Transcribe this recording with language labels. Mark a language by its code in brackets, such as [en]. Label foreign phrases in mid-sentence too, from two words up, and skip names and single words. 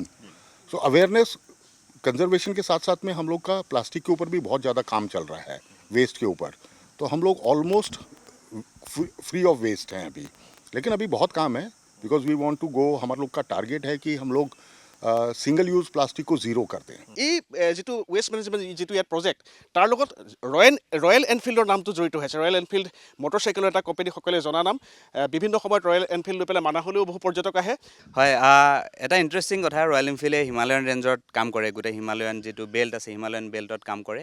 [hi] सो [en] awareness conservation [hi] के साथ साथ में हम लोग का प्लास्टिक के ऊपर भी बहुत ज़्यादा काम चल रहा है, वेस्ट के ऊपर। तो हम लोग [en] almost free of waste [hi] हैं अभी, लेकिन अभी बहुत काम है, [en] because we want to go, [hi] हमारे लोग का टारगेट है कि हम लोग [en] single use plastic [hi] को জিৰ' करते हैं। [as] এই যিটো [en] waste management [as] যিটো ইয়াত প্ৰজেক্ট, তাৰ লগত ৰয়েল এনফিল্ডৰ নামটো জড়িত হৈছে। ৰয়েল এনফিল্ড মটৰচাইকেলৰ এটা কোম্পানী, সকলোৱে জনা নাম। বিভিন্ন সময়ত ৰয়েল এনফিল্ড লৈ পেলাই মানাহলৈও বহু পৰ্যটক আহে। হয়, এটা ইণ্টাৰেষ্টিং কথা, ৰয়েল এনফিল্ডে হিমালয়ান ৰেঞ্জত কাম কৰে, গোটেই হিমালয়ান যিটো বেল্ট আছে হিমালয়ান বেল্টত কাম কৰে।